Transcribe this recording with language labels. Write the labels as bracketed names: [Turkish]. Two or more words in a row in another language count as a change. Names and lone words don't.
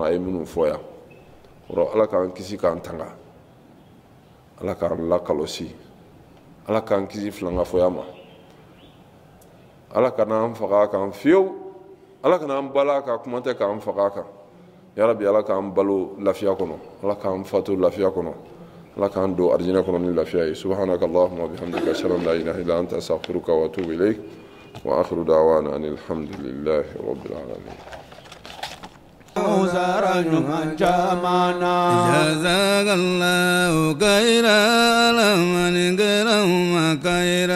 [Bambara] a ye minnu fɔ yan Ala k'an kisi k'an tanga Ala k'an lakɔlɔsi Ala k'an kisi filankafɔya ma Ala kan'an faga kan fiyewu Ala kan'an bala ka kuma tɛ k'an faga kan [Arabic] يا رب [Bambara] Ala k'an balo lafiya kɔnɔ Ala k'an fatu lafiya kɔnɔ Ala k'an don arijinɛ kɔnɔ ni lafiya ye [Arabic] سبحانك اللهم وبحمدك أشهد أن لا إله إلا أنت أستغفرك وأتوب إليك وآخر دعوانا أن الحمد لله رب العالمين جزاك الله خيرا لمن كرم خيرا